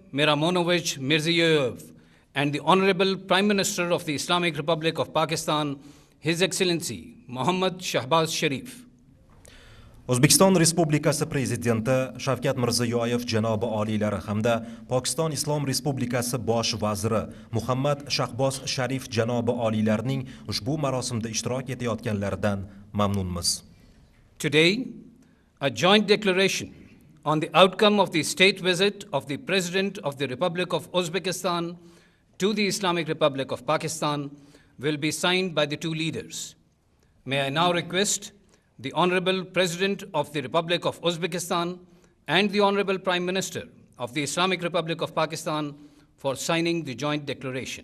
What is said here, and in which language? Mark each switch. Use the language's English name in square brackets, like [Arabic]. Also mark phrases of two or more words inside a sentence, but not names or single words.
[English] Miramonovich Mirziyoyev, and the Honorable Prime Minister of the Islamic Republic of Pakistan, His Excellency Muhammad Shahbaz Sharif. [Uzbek] O'zbekiston Respublikasi Prezidenti Shavkat Mirziyoyev janobi oliylari hamda Pokiston Islom Respublikasi Bosh vaziri Muhammad Shahboz Sharif janobi oliylarining ushbu marosimda ishtirok etayotganlaridan mamnunmiz. [English] Today, a joint declaration on the outcome of the state visit of the President of the Republic of Uzbekistan to the Islamic Republic of Pakistan will be signed by the two leaders. May I now request the Honorable President of the Republic of Uzbekistan and the Honorable Prime Minister of the Islamic Republic of Pakistan for signing the joint declaration.